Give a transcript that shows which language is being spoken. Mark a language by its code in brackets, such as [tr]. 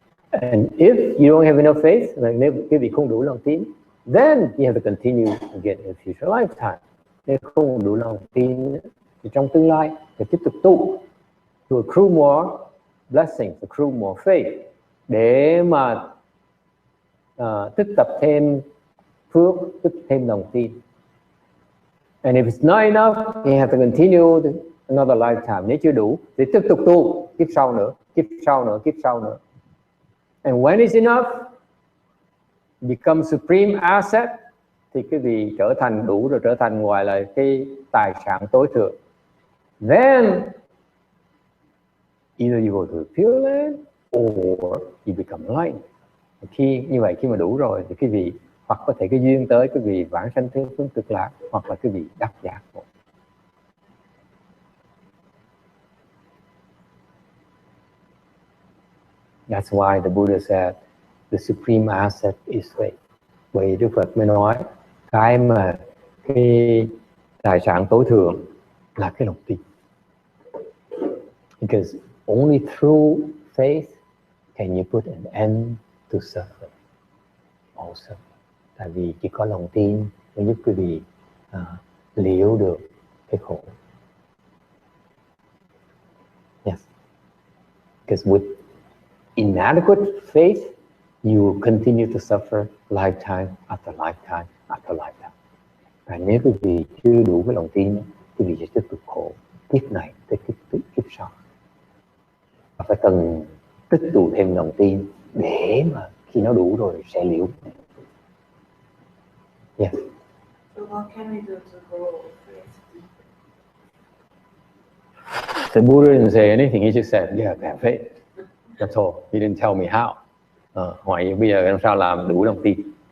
[en] And if you don't have enough faith, [vi] nếu quý vị không đủ lòng tin, [en] then you have to continue again in future lifetime. [vi] Nếu không đủ lòng tin thì trong tương lai phải tiếp tục tu [en] to accrue more blessings, accrue more faith, [vi] để mà tích tập thêm phước, tích thêm lòng tin. [en] And if it's not enough, you have to continue another lifetime. [vi] Nếu chưa đủ thì tiếp tục tu kiếp sau nữa, kiếp sau nữa, kiếp sau nữa. [en] And when it's enough, become supreme asset, [vi] thì cái gì trở thành đủ rồi, trở thành ngoài là cái tài sản tối thượng. [en] Then either you go to the Pure Land or you become enlightened. [vi] Khi như vậy, khi mà đủ rồi thì quý vị hoặc có thể cái duyên tới quý vị vãng sanh thế phương cực lạc, hoặc là quý vị đắc giác ngộ. [en] That's why the Buddha said the supreme asset is faith. [vi] Vậy Đức Phật mới nói cái mà cái tài sản tối thượng là cái lòng tin. [en] Because only through faith can you put an end to suffering. [vi] Also, tại vì chỉ có lòng tin mới giúp quý vị liễu được cái khổ. [en] Yes. Because with inadequate faith, you will continue to suffer lifetime after lifetime after lifetime. [vi] Và nếu quý vị chưa đủ cái lòng tin, quý vị sẽ tiếp tục khổ kiếp này tới kiếp sau. Và phải cần tích tụ thêm lòng tin để mà khi nó đủ rồi sẽ liễu. [en] Yes. So what can we do to grow faith? The Buddha didn't say anything. He just said, you have to have faith. That's all. He didn't tell me how. [vi] Hỏi bây giờ làm sao làm đủ lòng tin.